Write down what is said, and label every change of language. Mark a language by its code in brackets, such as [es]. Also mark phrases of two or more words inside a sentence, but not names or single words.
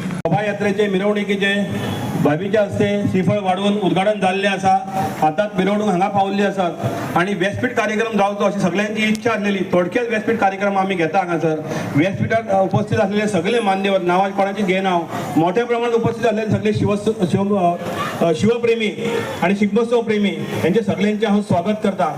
[kok] शोभायात्रेचे मिरवणुकीचे भाभीच्या हस्ते श्रीफळ वाढवून उद्घाटन झालेले आसा. हातात मिरवणूक हांगा पावल्ली आसात आणि व्यासपीठ कार्यक्रम जावचो अशी सगळ्यांची इच्छा आसलेली. थोडक्यात व्यासपीठ कार्यक्रम आम्ही घेता हांगासर. व्यासपीठात उपस्थित असलेले सगळे मान्यवर, नांवां कोणाची घेना हांव, मोठ्या प्रमाणात उपस्थित असलेले सगळे शिवप्रेमी आणि शिगमोत्सव प्रेमी यांचे सगळ्यांचे हांव स्वागत करता.